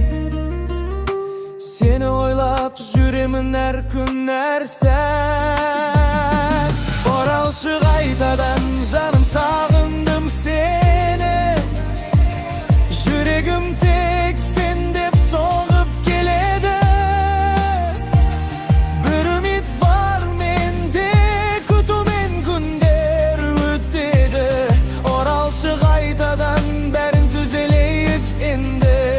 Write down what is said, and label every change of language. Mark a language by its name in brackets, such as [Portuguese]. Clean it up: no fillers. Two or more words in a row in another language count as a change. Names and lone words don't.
[Kazakh] Seni ойлап жүремін әр күн әр сәт. Оралшы қайтадан, жаным, сағындым сені. Жүрегім тек сен деп соғып келеді. [Turkish] Bir ümit var [Kazakh] менде, күтумен күндер өтеді. Оралшы қайтадан, бәрін түзелейік енді.